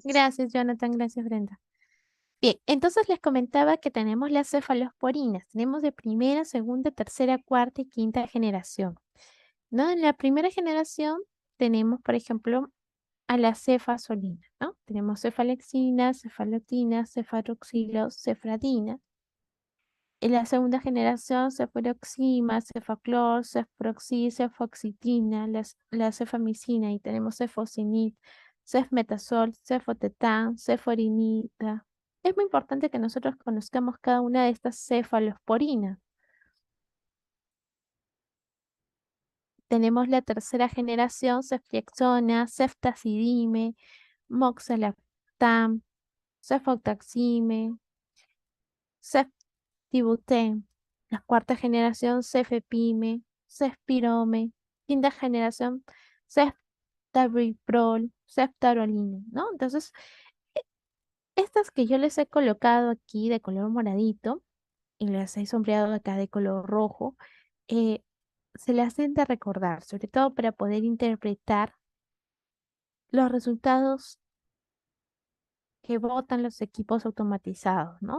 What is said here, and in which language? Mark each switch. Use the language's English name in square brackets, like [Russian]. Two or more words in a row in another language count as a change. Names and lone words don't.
[Spanish] Gracias, Jonathan, gracias, Brenda. Bien, entonces les comentaba que tenemos las cefalosporinas. Tenemos de primera, segunda, tercera, cuarta y quinta generación. ¿No? En la primera generación tenemos, por ejemplo, a la cefazolina, ¿no? Tenemos cefalexina, cefalotina, cefaroxilo, cefradina. En la segunda generación, cefuroxima, cefaclor, cefuroxi, cefoxitina, la cefamicina, y tenemos cefosinib, cefmetazol, cefotetán, ceforinita. Es muy importante que nosotros conozcamos cada una de estas cefalosporinas. Tenemos la tercera generación, ceftriaxona, ceftazidime, moxalactam, cefotaxime, ceftibuten. La cuarta generación, cefepime, cefpirome. Quinta generación, ceftabiprol, ceftarolina, ¿no? Entonces, e- estas que yo les he colocado aquí de color moradito y las he sombreado acá de color rojo, eh, se las hacen de recordar, sobre todo para poder interpretar los resultados que botan los equipos automatizados, ¿no?